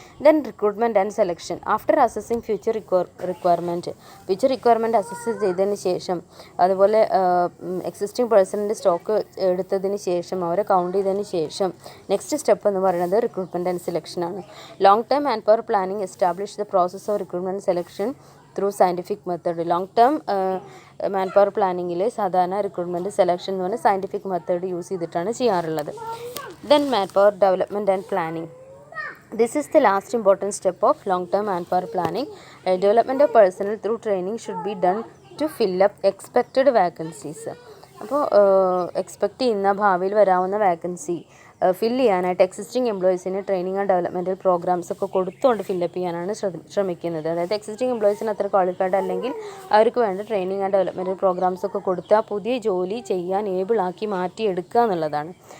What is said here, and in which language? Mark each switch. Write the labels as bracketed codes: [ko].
[en] Then recruitment and selection. After assessing future requirement [ml] assess ചെയ്തതിന് ശേഷം, അതുപോലെ എക്സിസ്റ്റിംഗ് പേഴ്സണിൻ്റെ സ്റ്റോക്ക് എടുത്തതിന് ശേഷം, അവരെ കൗണ്ട് ചെയ്തതിന് ശേഷം നെക്സ്റ്റ് സ്റ്റെപ്പ് എന്ന് പറയുന്നത് recruitment and സെലക്ഷനാണ്. [en] Long term man power planning establish the process of recruitment selection through scientific method. [ml] Long term man power പ്ലാനിങ്ങിൽ സാധാരണ റിക്രൂട്ട്മെൻറ്റ് സെലക്ഷൻ എന്ന് പറഞ്ഞാൽ സയൻറ്റിഫിക് മെത്തേഡ് യൂസ് ചെയ്തിട്ടാണ് ചെയ്യാറുള്ളത്. [en] Then man power development and planning. This is the last important step of long-term manpower planning. Development of personnel through training should be done to fill up expected vacancies. [ml] അപ്പോൾ expect ചെയ്യുന്ന ഭാവിയിൽ വരാവുന്ന vacancy fill ചെയ്യാനായിട്ട് existing എംപ്ലോയീസിന് training and developmental programmes ഒക്കെ കൊടുത്തുകൊണ്ട് fill up ചെയ്യാനാണ് ശ്രമിക്കുന്നത്. അതായത് എക്സിസ്റ്റിംഗ് എംപ്ലോയീസിന് അത്ര ക്വാളിഫൈഡ് അല്ലെങ്കിൽ അവർക്ക് വേണ്ട ട്രെയിനിങ് ആൻഡ് ഡെവലപ്മെൻറ്റൽ പ്രോഗ്രാംസ് ഒക്കെ കൊടുത്താൽ പുതിയ ജോലി ചെയ്യാൻ ഏബിളാക്കി മാറ്റിയെടുക്കുക എന്നുള്ളതാണ്.